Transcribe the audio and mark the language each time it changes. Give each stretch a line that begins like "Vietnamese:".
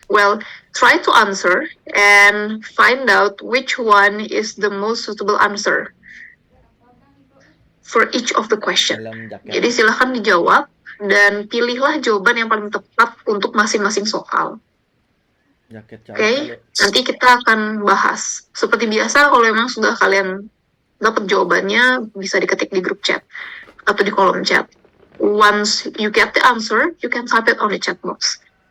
English: Well, try to answer and find out which one is the most suitable answer for each of the question.
Indonesian: Jadi silahkan dijawab dan pilihlah jawaban yang paling tepat untuk masing-masing soal. Oke, nanti kita akan bahas. Seperti biasa, kalau memang sudah kalian dapat jawabannya, bisa diketik di grup chat atau di kolom chat.
English: Once you get the answer, you can type it on the chat box.